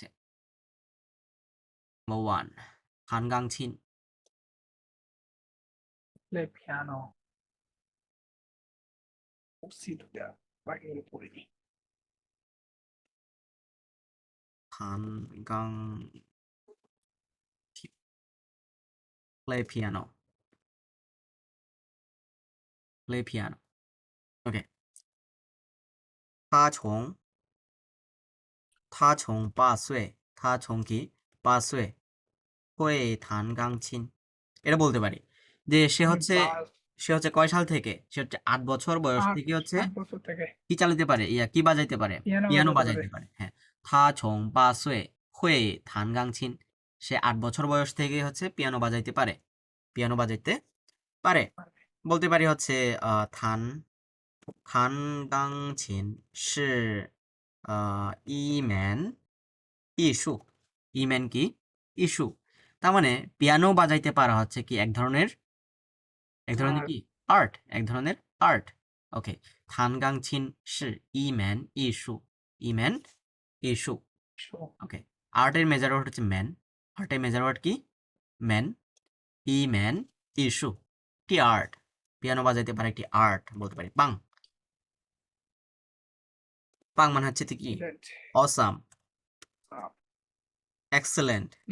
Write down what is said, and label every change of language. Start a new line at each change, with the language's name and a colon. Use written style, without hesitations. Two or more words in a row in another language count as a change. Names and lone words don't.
Bangla: নাম্বার 1 হানগাংছিন,
English: play piano.
Bangla: সিটটা বাকিগুলো পড়িনি।
English: হানগাং play piano, play piano.
Chinese: OK，他从他从8岁，他从কি 8岁 会弹钢琴।
Bangla: এটা বলতে পারি যে সে হচ্ছে, সে হচ্ছে কয় সাল থেকে, সে হচ্ছে 8 বছর বয়স থেকে হচ্ছে 8 বছর থেকে কি চালাতে পারে, কি বাজাইতে পারে, পিয়ানো পিয়ানো বাজাতে পারে। বাজাইতে পারে, হ্যাঁ।
Chinese: 他从8岁会弹钢琴,
Bangla: সে 8 বছর বয়স থেকে হচ্ছে পিয়ানো বাজাইতে পারে, পিয়ানো বাজাইতে পারে। বলতে পারি হচ্ছে থান,
Chinese: 弹钢琴是一门艺术,
Bangla: ইমেন কি ইস্যু, তার মানে পিয়ানো বাজাইতে পারা হচ্ছে কি এক ধরনের, এক ধরনের কি আর্ট, এক ধরনের আর্ট। ওকে,
Chinese: 弹钢琴是一门艺术, 一门艺术.
Bangla: ওকে, আর্টের
English: measure word
Bangla: হচ্ছে ম্যান, আর্টের
English: measure word
Bangla: কি ম্যান,
Chinese: 一门艺术,
Bangla: কি আর্ট, পিয়ানো বাজাইতে পারে একটি আর্ট বলতে পারি। বাং, পাং মানে হচ্ছে কি অসাম, এক্সেলেন্ট,